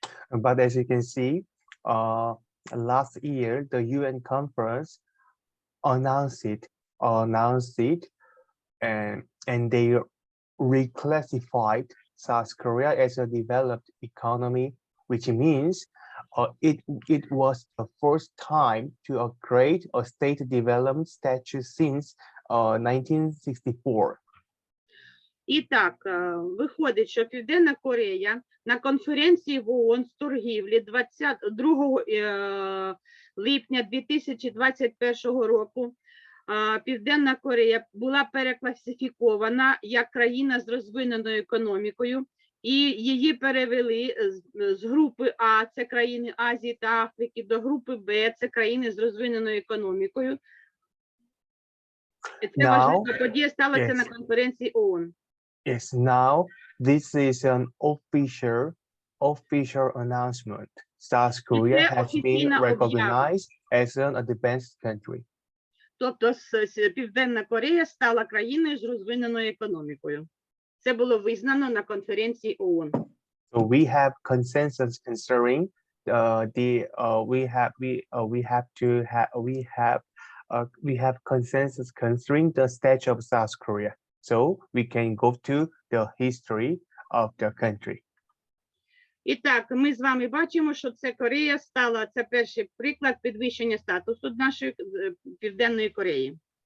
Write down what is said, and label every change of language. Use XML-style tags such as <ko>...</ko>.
<en>But as you can see, last year the UN conference announced it, and they reclassified South Korea as a developed economy, which means it was the first time to upgrade a state development status since 1964.</en> <uk>І так, виходить, що Південна Корея на конференції в ООН з торгівлі 22 липня 2021 року Південна Корея була перекласифікована як країна з розвиненою економікою, і її перевели з групи А, це країни Азії та Африки, до групи Б, це країни з розвиненою економікою. І це важлива подія сталася на конференції ООН.</uk> <en>Yes, now this is an official announcement. South Korea has been recognized as an advanced country.</en> <uk>Тобто Південна Корея стала країною з розвиненою економікою. Це було визнано на конференції ООН.</uk> <en>So we have consensus concerning we have consensus concerning the state of South Korea. So we can go to the history of the country.</en> <uk>І так, ми з вами бачимо, що це Корея стала, це перший приклад підвищення статусу нашої Південної Кореї.</uk>